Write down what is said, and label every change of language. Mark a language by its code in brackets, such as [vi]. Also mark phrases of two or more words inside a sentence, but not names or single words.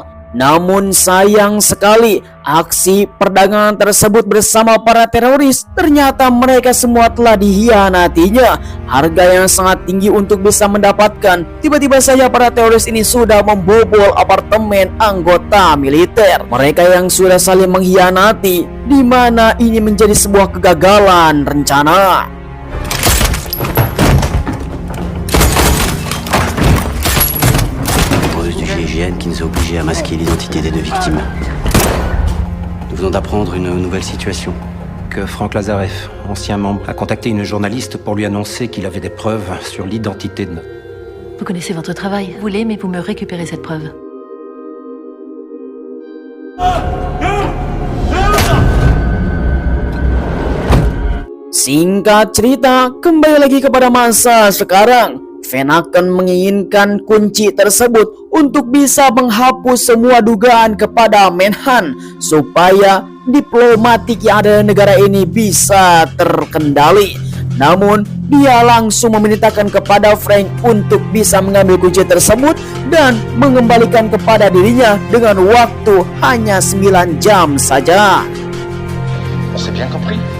[id] Namun sayang sekali, aksi perdagangan tersebut bersama para teroris ternyata mereka semua telah dihianatinya. Harga yang sangat tinggi untuk bisa mendapatkan. Tiba-tiba saja para teroris ini sudah membobol apartemen anggota militer. Mereka yang sudah saling mengkhianati, di mana ini menjadi sebuah kegagalan rencana. [fr] Qui nous a obligés à masquer l'identité des deux victimes. Nous venons d'apprendre une nouvelle situation. Que Franck Lazareff, ancien membre, a contacté une journaliste pour lui annoncer qu'il avait des preuves sur l'identité de... Vous connaissez votre travail, vous voulez, mais vous me récupérez cette preuve. [id] Singkat cerita, kembali lagi kepada masa sekarang. Van Aken menginginkan kunci tersebut untuk bisa menghapus semua dugaan kepada Menhan supaya diplomatik yang ada di negara ini bisa terkendali. Namun dia langsung memerintahkan kepada Frank untuk bisa mengambil kunci tersebut dan mengembalikan kepada dirinya dengan waktu hanya 9 jam saja. [fr] On s'est bien compris.